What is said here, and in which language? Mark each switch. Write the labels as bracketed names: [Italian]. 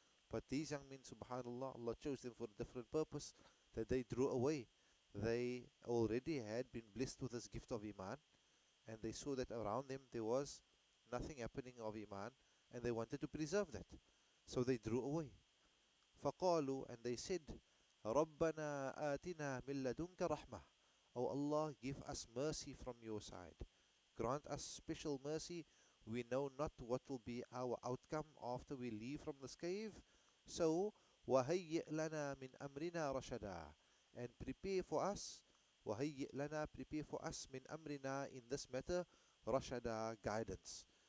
[English] But these young men, subhanAllah, Allah chose them for a different purpose, that they drew away. They already had been blessed with this gift of Iman, and they saw that around them there was nothing happening of Iman, and they wanted to preserve that. So they drew away. [Arabic] فَقَالُوا, [English] and they said, [Arabic] رَبَّنَا آتِنَا مِن لَدُنْكَ رَحْمَةً. [English] O Allah, give us mercy from your side. Grant us special mercy. We know not what will be our outcome after we leave from this cave. [Arabic] So, وَهَيِّئْ لَنَا مِنْ أَمْرِنَا رَشَدًا. [English] And prepare for us, [Arabic] وَهَيِّئْ لَنَا, [English] prepare for us, [Arabic] مِنْ أَمْرِنَا, [English] in this matter, [Arabic] رَشَدًا, [English] guidance.